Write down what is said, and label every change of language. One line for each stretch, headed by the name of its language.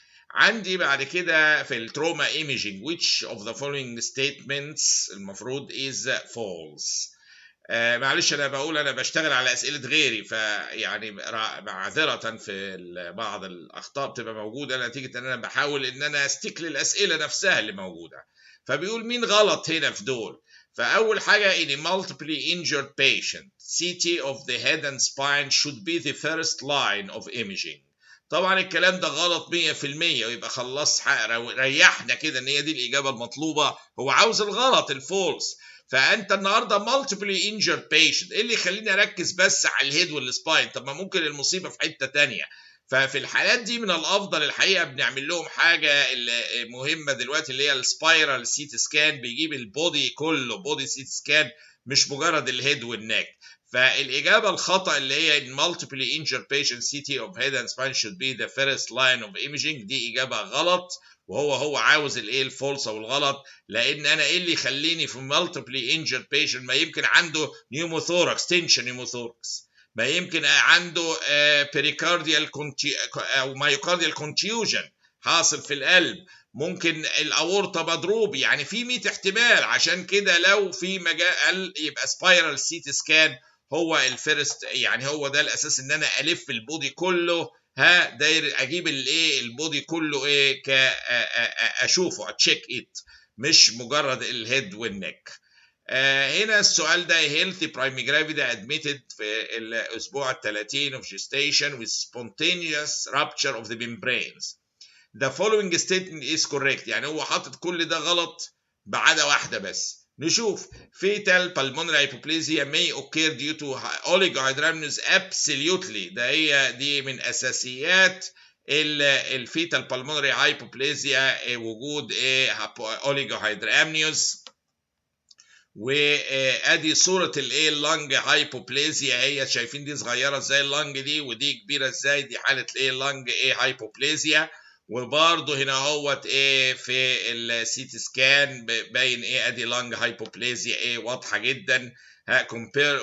Arabic: عندي بعد كده في التروما ايميجينج
English: which of the following statements
Arabic: المفروض is false. معلش انا بقول انا بشتغل على اسئله غيري، فيعني معذره في بعض الاخطاء بتبقى موجوده نتيجه ان انا بحاول ان انا استيك للاسئله نفسها اللي موجوده. فبيقول مين غلط هنا في دول.
English: فاول حاجه in a multiply injured patient CT of the head and spine should be the first line of imaging.
Arabic: طبعا الكلام ده غلط 100%، ويبقى خلاص ريحنا كده ان هي دي الاجابه المطلوبه. هو عاوز الغلط الفولس. فانت النهارده مالتيبلي انجرد بيشنت، ايه اللي يخليني اركز بس على الهيد والسباين؟ طب ما ممكن المصيبه في حته تانية. ففي الحالات دي من الافضل الحقيقه بنعمل لهم حاجه مهمه دلوقتي، اللي هي السبايرال سيت سكان، بيجيب البودي كله، بودي سيت سكان، مش مجرد الهيد والنك. فالإجابة الخطأ اللي هي
English: in multiply injured patient CT of head and spine should be the first line of imaging،
Arabic: دي إجابة غلط. وهو عاوز الايه الفولس او الغلط، لان انا ايه اللي يخليني في
English: multiply injured patient؟
Arabic: ما يمكن عنده
English: pneumothorax tension pneumothorax،
Arabic: ما يمكن عنده pericardial او myocardial contusion حاصل في القلب، ممكن الاورطه مضروب، يعني في 100 احتمال. عشان كده لو في مجال يبقى سبايرال سيت سكان هو الفيرست، يعني هو ده الاساس، ان انا الف البودي كله، داير اجيب الايه البودي كله ايه اشوفه اتشيك ات، مش مجرد الهيد والنك. هنا السؤال ده
English: healthy primary gravida admitted
Arabic: في الاسبوع ال30
English: of gestation with spontaneous rupture of the membranes. The following statement is correct،
Arabic: يعني هو حاطط كل ده غلط ما عدا واحده بس.
English: نشوف fetal pulmonary hypoplasia may occur due to oligohydramnios absolutely،
Arabic: ده دي من اساسيات الفيتال
English: pulmonary hypoplasia وجود oligohydramnios.
Arabic: وادي صوره الايه اللنج هايبوبليزيا، هي شايفين دي صغيره ازاي اللنج دي، ودي كبيره ازاي، دي حاله الايه اللنج هايبوبليزيا. وبرده هنا اهوت في السيتي سكان باين ادي لانج هايبوبليزيا واضحه جدا كومبير.